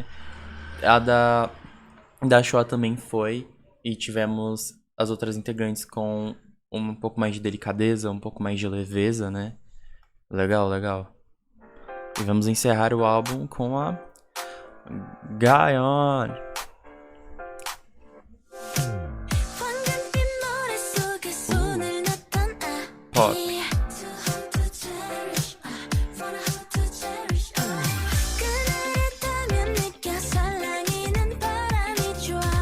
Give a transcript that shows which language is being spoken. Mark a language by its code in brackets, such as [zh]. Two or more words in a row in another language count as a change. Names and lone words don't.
[pt] A da Shoa também foi. E tivemos as outras integrantes com um pouco mais de delicadeza, um pouco mais de leveza, né? Legal, legal. E vamos encerrar o álbum com a Gaon. [ko] 황금빛 머릿속에 손을 넣던 [pt] Pop. [ko] 그날을 타면 느껴 설랑이는 바람이 좋아